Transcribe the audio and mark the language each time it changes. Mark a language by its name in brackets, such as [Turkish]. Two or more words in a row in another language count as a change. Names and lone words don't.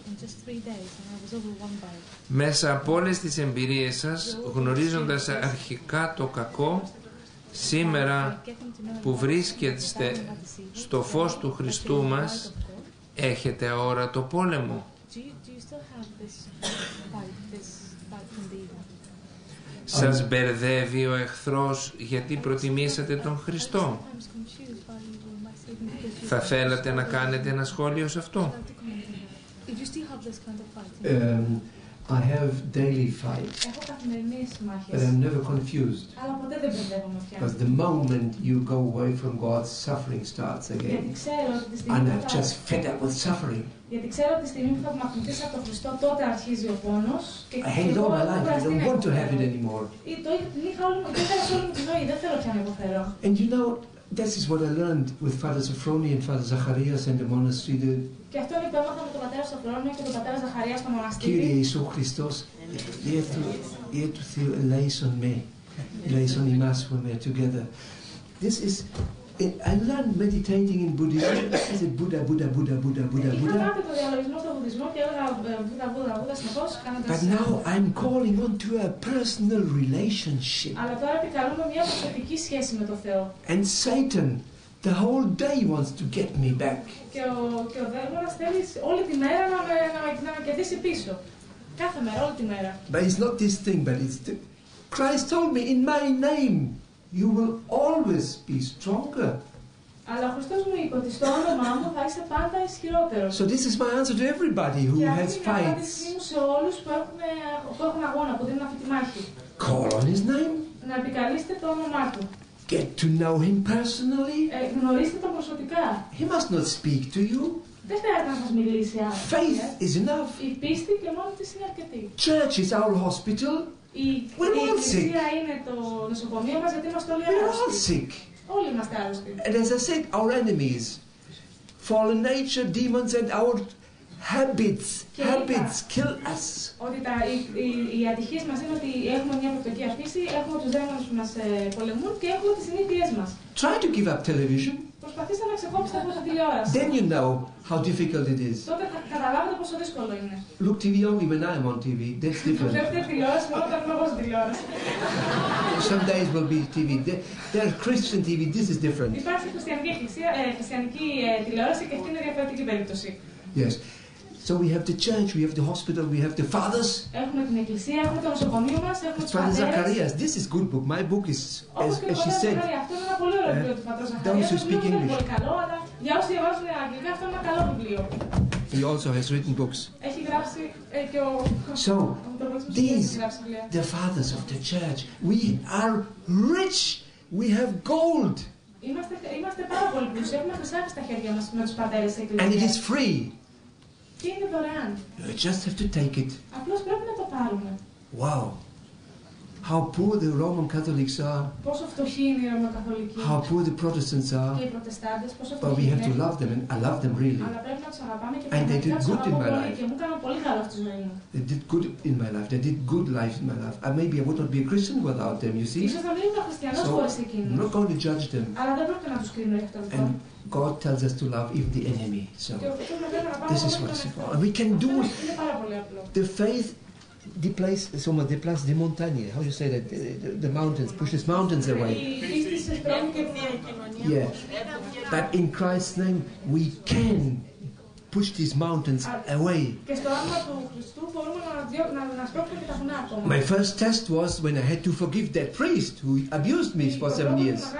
[Greek] Μέσα από όλες τις εμπειρίες σας, γνωρίζοντας αρχικά το κακό, σήμερα που βρίσκεστε στο φως του Χριστού μας, έχετε αόρατο πόλεμο. Σας μπερδεύει ο εχθρός γιατί προτιμήσατε τον Χριστό. Θα θέλατε να κάνετε ένα σχόλιο σε αυτό? [English] I have daily fights, but I'm never confused. Because the moment you go away from God, suffering starts again. And I'm just fed up with suffering. I hate it all my life. I don't want to have it anymore. And you know, this is what I learned with Father Sophroni and Father Zacharias in the monastery. [Greek] Και αυτό είναι που έμαθα με τον πατέρα Σοφρόνιο και τον πατέρα Ζαχαρία στο μοναστήρι. Κύριε Ιησού Χριστός, [English] you have to feel elation me, elation imás when we're together. This is, I learned meditating in Buddhism. I said Buddha, Buddha, Buddha, Buddha, Buddha, Buddha. [Greek] Είχα μάθει το διαλογισμό στο Βουδισμό και έλεγα Βούδα, Βούδα, Βούδα συνεχώς κάνοντας. [English] But now I'm calling on to a personal relationship. [Greek] Αλλά τώρα επικαλούμε μια προσωπική σχέση με το Θεό. [English] And Satan, the whole day wants to get me back. [Greek] Και ο δαίμονας θέλει όλη τη μέρα να με κερδίσει πίσω. Κάθε μέρα, όλη τη μέρα. [English] But it's not this thing, but it's the... Christ told me, in my name, you will always be stronger. [Greek] Αλλά ο Χριστός μου είπε ότι στο όνομά μου θα είσαι πάντα ισχυρότερος. [English] So this is my answer to everybody who has fights. [Greek] Και αυτή είναι η απάντησή μου σε όλους που έχουν αγώνα, που δίνουν αυτή τη μάχη. [English] Call on his name. [Greek] Να επικαλείστε το όνομά του. [English] Get to know him personally. [Greek] Γνωρίστε τον προσωπικά. [English] He must not speak to you. [Greek] Δεν χρειάζεται να σας μιλήσει άμεσα. [English] Faith is enough. [Greek] Η πίστη και μόνο της είναι αρκετή. [English] Church is our hospital. [Greek] Η εκκλησία είναι το νοσοκομείο μας γιατί είμαστε όλοι άρρωστοι. Όλοι είμαστε άρρωστοι. [English] And as I said, our enemies, fallen nature, demons and our habits kill us. [Greek] Ότι οι ατυχίες μας είναι ότι έχουμε μια πρωτοκία φύση, έχουμε τους δαίμονες που μας πολεμούν και έχουμε τις συνήθειές μας. [English] Try to give up television. [Greek] Προσπαθήστε να ξεκόψετε από την τηλεόραση. [English] Then you know how difficult it is. [Greek] Τότε θα καταλάβετε πόσο δύσκολο είναι. [English] Look TV only when I am on TV. That's different. [Greek] Βλέπετε τηλεόραση μόνο όταν είμαι εγώ στην τηλεόραση. [English] Some days will be TV. There's Christian TV. This is different. [Greek] Υπάρχει χριστιανική τηλεόραση και αυτή είναι διαφορετική περίπτωση. [English] Yes. So we have the church, we have the hospital, we have the fathers. [Greek] Έχουμε την εκκλησία, έχουμε το νοσοκομείο μας, έχουμε τους [English] Father [Greek] πατέρες. [English] Zacharias, this is good book. My book is, as she said, [Greek] αυτό είναι ένα πολύ ωραίο βιβλίο του πατρός Ζαχαρίας. [English] those who speak English. [Greek] Είναι πολύ καλό, αλλά για όσοι διαβάζουν αγγλικά αυτό είναι ένα καλό βιβλίο. [English] He also has written books. [Greek] Έχει γράψει και ο... [English] So, these, the fathers of the church, we are rich, we have gold. [Greek] Είμαστε πάρα πολύ πλούσιοι, έχουμε χρυσάφι στα χέρια μας με τους πατέρες της εκκλησίας. [English] And it is free. [Greek] Και είναι δωρεάν. [English] You just have to take it. [Greek] Απλώς πρέπει να το πάρουμε. [English] Wow. How poor the Roman Catholics are. [Greek] Πόσο φτωχοί είναι οι Ρωμαιοκαθολικοί. [English] How poor the Protestants are. [Greek] Και οι Προτεστάντες πόσο [English] But we [Greek] φτωχοί [English] have to [Greek] είναι. [English] love them, and I love them really. [Greek] Αλλά πρέπει να τους αγαπάμε και [English] And they did [Greek] πραγματικά τους [English] good in [Greek] αγαπώ [English] my [Greek] πολύ [English] life. [Greek] και μου κάνουν πολύ καλό στη ζωή μου. [English] They did good in my life. They did good life in my life. Maybe I would not be a Christian without them, you see. [Greek] Ίσως να μην είμαι χριστιανός χωρίς [English] I'm [Greek] εκείνους. [English] not going to judge them. [Greek] Αλλά δεν πρέπει να τους κρίνω γι' αυτό λοιπόν. [English] And God tells us to love even the enemy. So [Greek] Και ο Χριστός μας λέει να αγαπάμε [English] this is what it's about. And we can do it. [Greek] Είναι πάρα πολύ απλό. [English] The faith [French] déplace des montagnes. [English] How you say that? The mountains, pushes mountains away. Yeah. But in Christ's name, we can push these mountains away. My first test was when I had to forgive that priest who abused me for 7 years.